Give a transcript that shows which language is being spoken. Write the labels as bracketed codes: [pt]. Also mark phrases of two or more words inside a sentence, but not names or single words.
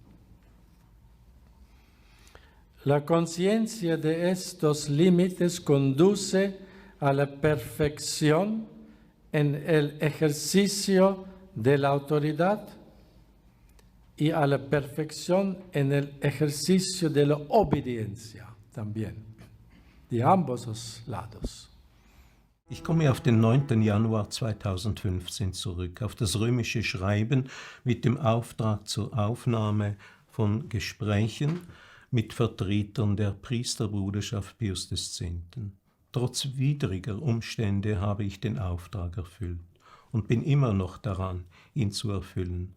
[es] La conciencia de estos límites conduce a la perfección en el ejercicio de la autoridad y a la perfección en el ejercicio de la obediencia también, de ambos los lados. [de] Ich komme auf den 9. Januar 2015 zurück, auf das römische Schreiben mit dem Auftrag zur Aufnahme von Gesprächen mit Vertretern der Priesterbruderschaft Pius X. Trotz widriger Umstände habe ich den Auftrag erfüllt und bin immer noch daran, ihn zu erfüllen.